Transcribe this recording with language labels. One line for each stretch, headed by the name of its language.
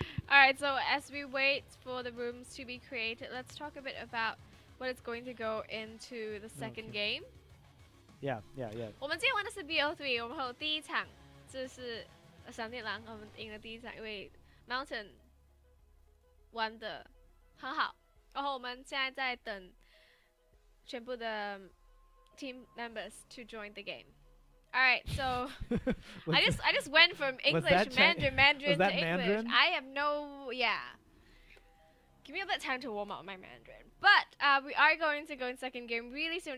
English: Alright, so as we wait for the rooms to be created, let's talk a bit about what is going to go into the second game. Yeah.
Chinese: 我们今天玩的是 BO3， 我们还有第一场，这是闪电狼，我们赢了第一场，因为 Mountain 玩的很好，然后我们现在在等
English: Chimpu the team members to join the game. All right, so Was I just went from English, that Mandarin was that to English. Mandarin? I have no, yeah. Give me a bit of time to warm up my Mandarin. But we are going to go in second game really soon.